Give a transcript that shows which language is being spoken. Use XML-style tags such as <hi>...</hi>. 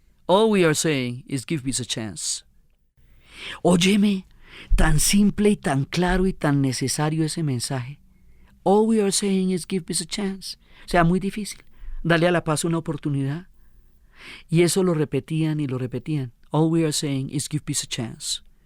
<en>All we are saying is give peace a chance.</en> <es>Óyeme, tan simple y tan claro y tan necesario ese mensaje.</es> <en>All we are saying is give peace a chance.</en> <es>O sea, muy difícil. Darle a la paz una oportunidad. Y eso lo repetían y lo repetían.</es> <en>All we are saying is give peace a chance.</en>